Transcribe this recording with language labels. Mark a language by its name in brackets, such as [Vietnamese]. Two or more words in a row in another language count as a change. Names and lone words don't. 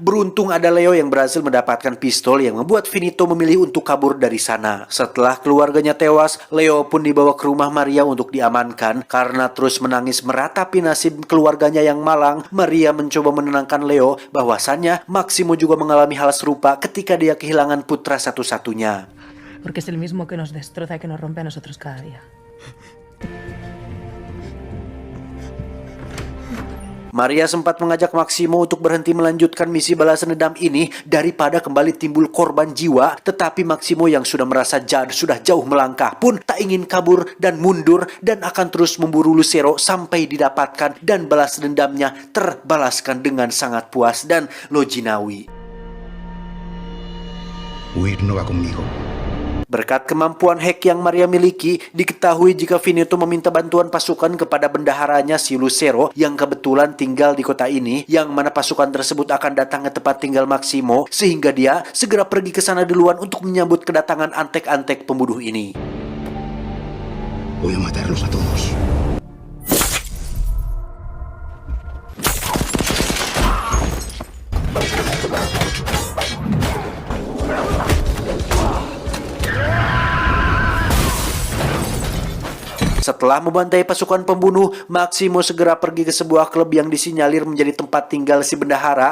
[Indonesian] Beruntung ada Leo yang berhasil mendapatkan pistol yang membuat Finito memilih untuk kabur dari sana. Setelah keluarganya tewas, Leo pun dibawa ke rumah Maria untuk diamankan. Karena terus menangis meratapi nasib keluarganya yang malang, Maria mencoba menenangkan Leo bahwasannya Maximo juga mengalami hal serupa ketika dia kehilangan putra satu-satunya. [Spanish] Porque es el mismo que nos destroza y que nos rompe a nosotros cada día. [Indonesian] Maria sempat mengajak Maximo untuk berhenti melanjutkan misi balasan dendam ini daripada kembali timbul korban jiwa, tetapi Maximo yang sudah merasa sudah jauh melangkah pun tak ingin kabur dan mundur, dan akan terus memburu Lucero sampai didapatkan, dan balas dendamnya terbalaskan dengan sangat puas dan loginawi. [Spanish] Huir no va conmigo. [Indonesian] Berkat kemampuan hack yang Maria miliki, diketahui jika Finito meminta bantuan pasukan kepada bendaharanya si Lucero yang kebetulan tinggal di kota ini, yang mana pasukan tersebut akan datang ke tempat tinggal Maximo, sehingga dia segera pergi ke sana duluan untuk menyambut kedatangan antek-antek pembunuh ini. [Spanish] Voy a matarlos a todos. [Indonesian] Setelah membantai pasukan pembunuh, Maximo segera pergi ke sebuah klub yang disinyalir menjadi tempat tinggal si bendahara.